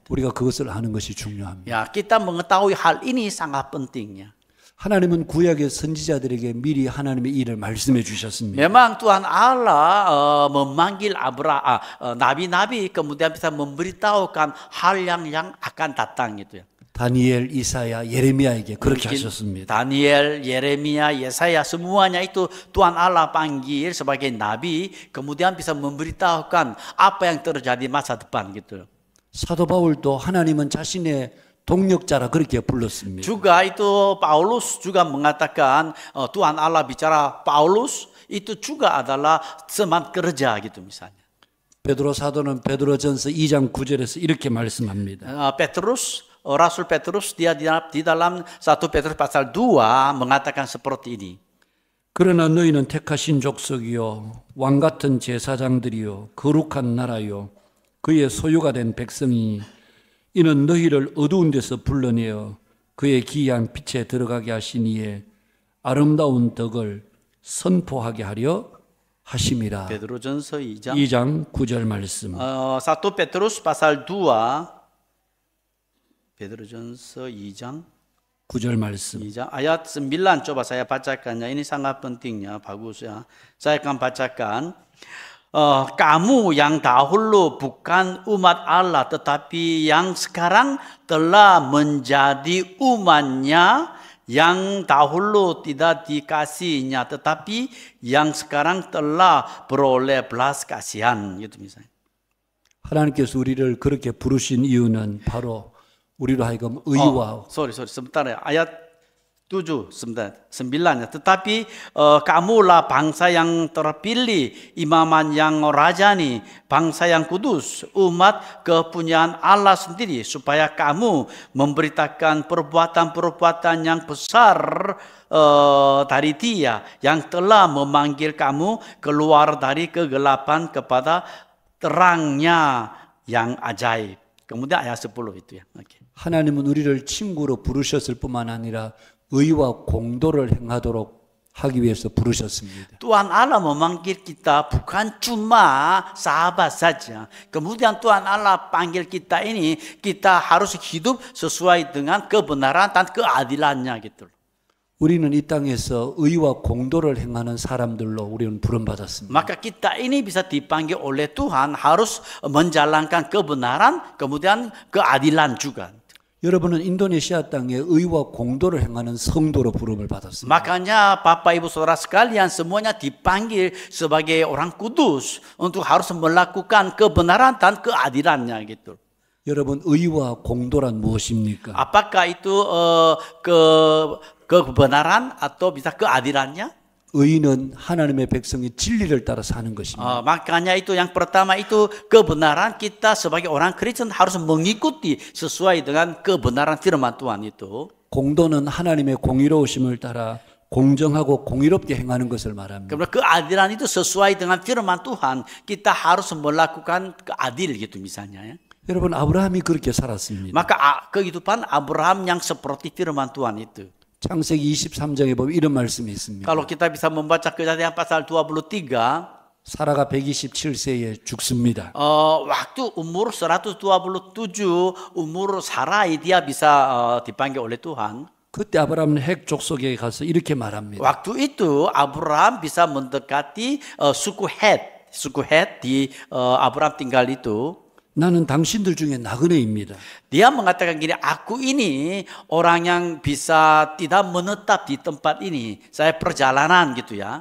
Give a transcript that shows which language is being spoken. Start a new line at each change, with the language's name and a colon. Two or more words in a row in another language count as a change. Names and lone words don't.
Korean: 우리가 그것을 아는 것이 중요합니다.
Indonesian: Ya, kita mengetahui hal ini sangat pentingnya.
Korean: 하나님은 구약의 선지자들에게 미리 하나님의 일을 말씀해 주셨습니다.
Indonesian: Memang Tuhan Allah memanggil nabi-nabi kemudian bisa memberitahukan hal yang akan datang gitu ya.
Korean: 다니엘, 이사야, 예레미야에게 그렇게 하셨습니다.
Indonesian: Daniel, Yeremia, Yesaya semuanya itu Tuhan Allah panggil sebagai nabi kemudian bisa memberitahukan apa yang terjadi masa depan gitu.
Korean: 사도 바울도 하나님은 자신의 동력자라 그렇게 불렀습니다.
Indonesian: Juga itu Paulus juga mengatakan Tuhan Allah bicara Paulus itu juga adalah teman kerja gitu misalnya.
Korean: 베드로 사도는 베드로전서 2장 9절에서 이렇게 말씀합니다.
Indonesian: Rasul Petrus dia di dalam 1 Petrus pasal 2 mengatakan seperti ini.
Korean: 그러나 너희는 택하신 족속이요 왕 같은 제사장들이요 거룩한 나라요 그의 소유가 된 백성이니 이는 너희를 어두운 데서 불러내어 그의 기이한 빛에 들어가게 하시니에 아름다운 덕을 선포하게 하려 하심이라. 베드로전서 2장 9절 말씀.
Indonesian: 1 Petrus pasal 2
Korean: Petrus전서 2장 9절 말씀.
Indonesian: 2장 ayat 9 coba saya bacakannya, ini sangat pentingnya, bagus ya. Saya akan bacakan. Kamu yang dahulu bukan umat Allah tetapi yang sekarang telah menjadi umatnya, yang dahulu tidak dikasihnya tetapi yang sekarang telah beroleh belas kasihan gitu misalnya.
Korean: 하나님께서 우리를 그렇게 부르신 이유는 바로 우리로 하여금 의와
Indonesian: sebentar ya, ayat 9, 9. Tetapi kamulah bangsa yang terpilih, imaman yang rajani, bangsa yang kudus, umat kepunyaan Allah sendiri, supaya kamu memberitakan perbuatan-perbuatan yang besar dari Dia yang telah memanggil kamu keluar dari kegelapan kepada terangnya yang ajaib. Kemudian ayat 10 itu ya. Okay.
Korean: 하나님은 우리를 친구로 부르셨을 뿐만 아니라 의와 공도를 행하도록 하기 위해서 부르셨습니다.
Indonesian: Tuhan Allah memanggil kita bukan cuma sahabat saja. Kemudian Tuhan Allah panggil kita ini, kita harus hidup sesuai dengan kebenaran dan keadilannya gitu.
Korean: 우리는 이 땅에서 의와 공도를 행하는 사람들로 우리는 부름받았습니다.
Indonesian: Maka kita ini bisa dipanggil oleh Tuhan harus menjalankan kebenaran, kemudian keadilan juga.
Korean: 여러분은 인도네시아 땅에 의와 공도를 행하는 성도로 부름을 받았습니다.
Indonesian: Makanya Bapak Ibu Saudara sekalian semuanya dipanggil sebagai orang kudus untuk harus melakukan kebenaran dan keadilannya gitu.
Korean: 여러분 의와 공도란 무엇입니까?
Indonesian: Apakah itu kebenaran atau bisa keadilannya?
Korean: 의는 하나님의 백성이 진리를 따라 사는 것입니다.
Indonesian: Makanya itu yang pertama itu kebenaran, kita sebagai orang Kristen harus mengikuti sesuai dengan kebenaran firman Tuhan itu.
Korean: 공도는 하나님의 공의로우심을 따라 공정하고 공의롭게 행하는 것을 말합니다.
Indonesian: Kemudian keadilan itu sesuai dengan firman Tuhan, kita harus melakukan keadil gitu misalnya ya.
Korean: 여러분 아브라함이 그렇게 살았습니다.
Indonesian: Maka kehidupan Abraham yang seperti firman Tuhan itu.
Korean: 창세기 23장에 보면 이런 말씀이 있습니다.
Indonesian: Kalau kita bisa membaca Kejadian pasal 23,
Korean: 사라가 127세에 죽습니다.
Indonesian: waktu umur 127, umur Sarai dia bisa dipanggil oleh Tuhan.
Korean: 그때 아브라함은 핵 족속에 가서 이렇게 말합니다.
Indonesian: Waktu itu Abraham bisa mendekati suku Het di Abraham tinggal itu.
Korean: 나는 당신들 중에 나그네입니다.
Indonesian: Dia mengatakan gini, aku ini orang yang bisa tidak menetap di tempat ini. Saya perjalanan gitu ya.